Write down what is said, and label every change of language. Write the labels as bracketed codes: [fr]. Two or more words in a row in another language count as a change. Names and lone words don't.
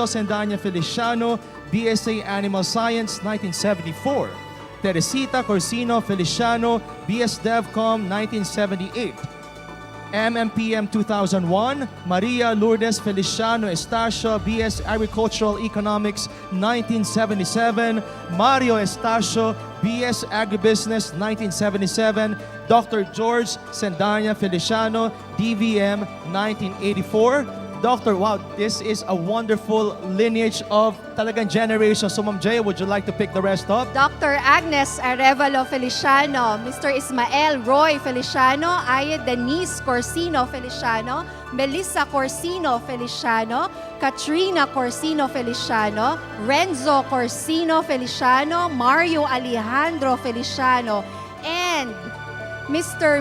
[en] Sendanya Feliciano, BSA Animal Science 1974, Teresita Corsino Feliciano, BS DevCom 1978, MMPM 2001, Maria Lourdes Feliciano Estacio, BS Agricultural Economics 1977, Mario Estacio, BS Agribusiness 1977, Dr. George Sendanya Feliciano, DVM 1984. Doctor, wow, this is a wonderful lineage of talagang generation. So, Ma'am Jay, would you like to pick the rest up? Dr. Agnes Arevalo Feliciano, Mr. Ismael Roy Feliciano, Aya Denise Corsino Feliciano, Melissa Corsino Feliciano, Katrina Corsino Feliciano, Renzo Corsino Feliciano, Mario Alejandro Feliciano, and Mr.